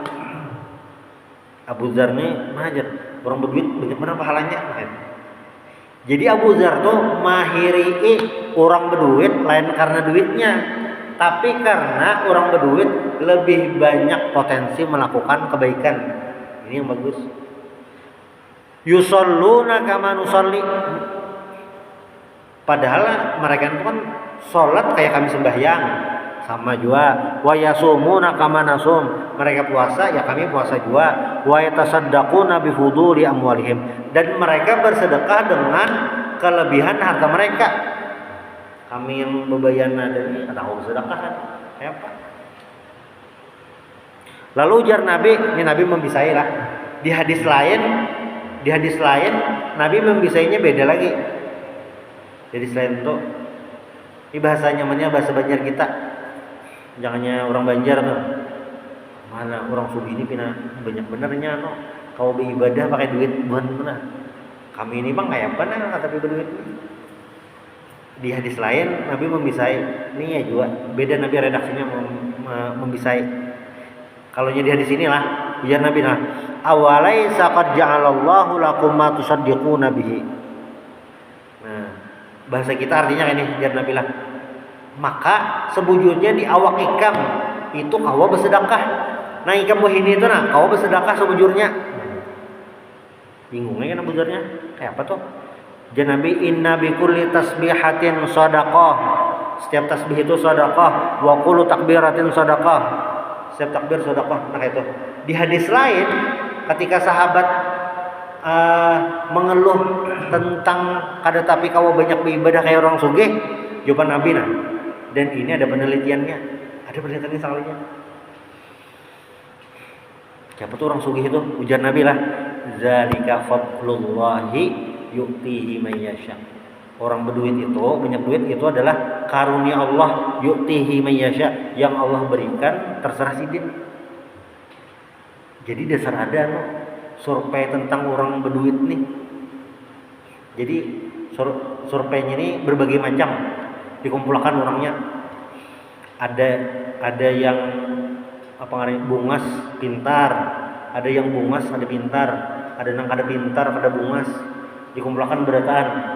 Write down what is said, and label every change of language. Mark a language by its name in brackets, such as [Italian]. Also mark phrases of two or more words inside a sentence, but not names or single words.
[Banjar] Abu Dzar nih mahajar orang berduit banyak mana pahalanya. Jadi Abu Dzar tuh mahiri orang berduit lain karena duitnya, tapi karena orang berduit lebih banyak potensi melakukan kebaikan. Ini yang bagus. [Arabic] يصلون كما نصلي. [Banjar] Padahal mereka itu kan sholat kayak kami sembahyang, sama juga. [Arabic] ويصومون كما نصوم. [Banjar] Mereka puasa ya kami puasa juga. [Arabic] ويتصدقون بفضول أموالهم. [Banjar] Dan mereka bersedekah dengan kelebihan harta mereka. Kami yang bebayana dan tahu sedekah kan apa? Lalu ujar Nabi, ini Nabi membisai lah. Di hadis lain Nabi membisainya beda lagi. Jadi selain itu, ini bahasa nyamannya bahasa Banjar kita. Jangannya orang Banjar tuh. Mana orang Subi ini pina banyak benernya no. Kau beribadah pakai duit bukan benar. Kami ini bang kayak apa nah tapi berduit. Di hadis lain Nabi membisai. Ini ya juga beda Nabi redaksinya membisai. Kalau di hadis inilah ujar Nabi [Arabic] أوليس قد جعل الله لكم ما تصدقون به. [Banjar] Nah, bahasa kita artinya ini ujar Nabi lah. Maka sebujurnya di awak ikam itu kawa bersedekah. Nah ikam wahini itu kawa bersedekah sebujurnya. Bingungnya kan sebujurnya kayak apa tuh? [Arabic] Nabi إن بكل تسبيحة صدقة. [Banjar] Setiap tasbih itu shadaqah, [Arabic] وكل تكبيرة صدقة. [Banjar] Setiap takbir shadaqah. Nah itu. Di hadis lain ketika sahabat mengeluh tentang kada tapi kawa banyak beribadah kayak orang sugih, jawaban Nabi dan ini ada penelitiannya. Ada penelitiannya sekalinya. Siapa tuh orang sugih itu? Ujar Nabi lah. [Arabic] ذلك فضل الله يؤتيه من يشاء. [Banjar] Orang berduit itu, banyak duit itu adalah karunia Allah [Arabic] يؤتيه من يشاء, [Banjar] yang Allah berikan terserah sidin. Jadi dasar ada no, survei tentang orang berduit nih. Jadi surveinya ini berbagai macam, dikumpulkan orangnya. Ada yang apa namanya bungas pintar, ada yang bungas ada pintar, ada yang kada pintar kada bungas, dikumpulkan berataan.